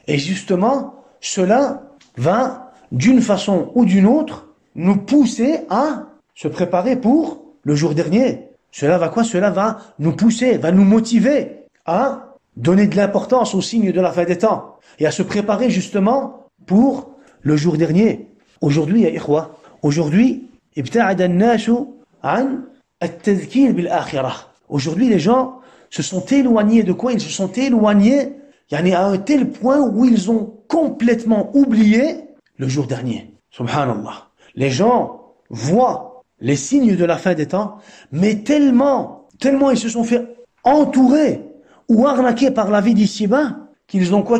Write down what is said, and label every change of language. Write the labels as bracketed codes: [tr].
[fr] Et justement, cela va, d'une façon ou d'une autre, nous pousser à se préparer pour le jour dernier. Cela va quoi? Cela va nous pousser, va nous motiver à donner de l'importance aux signes de la fin des temps et à se préparer justement pour le jour dernier. Aujourd'hui, ya ikhwa, aujourd'hui, [ar] ابتعد الناس عن التذكير بالآخرة. [fr] Aujourd'hui, les gens se sont éloignés de quoi? Ils se sont éloignés à un tel point où ils ont complètement oublié le jour dernier. Subhanallah. Les gens voient les signes de la fin des temps, mais tellement ils se sont fait entourer ou arnaquer par la vie d'ici-bas qu'ils ont quoi?